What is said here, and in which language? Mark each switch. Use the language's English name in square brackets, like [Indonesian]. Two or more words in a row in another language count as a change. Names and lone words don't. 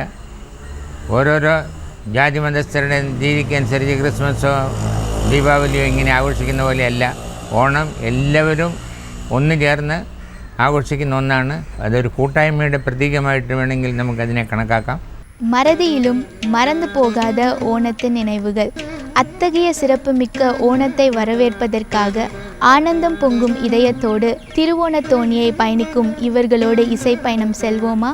[Malayalam] ഓരോരോ ജാതി മതസ്ഥരുടെ രീതിക്കനുസരിച്ച് ക്രിസ്മസോ ദീപാവലിയോ ഇങ്ങനെ ആഘോഷിക്കുന്ന പോലെയല്ല. ഓണം എല്ലാവരും ഒന്നു ചേർന്ന് ആഘോഷിക്കുന്ന ഒന്നാണ്. അതൊരു കൂട്ടായ്മയുടെ പ്രതീകമായിട്ട് വേണമെങ്കിൽ നമുക്കതിനെ കണക്കാക്കാം. [Tamil] மறதியிலும் மறந்து போகாத ஓணத்தின் நினைவுகள். அத்தகைய சிறப்புமிக்க ஓணத்தை வரவேற்பதற்காக ஆனந்தம் பொங்கும் இதயத்தோடு திருவோணத்தோணியை பயணிக்கும் இவர்களோடு இசைப்பயணம் செல்வோமா?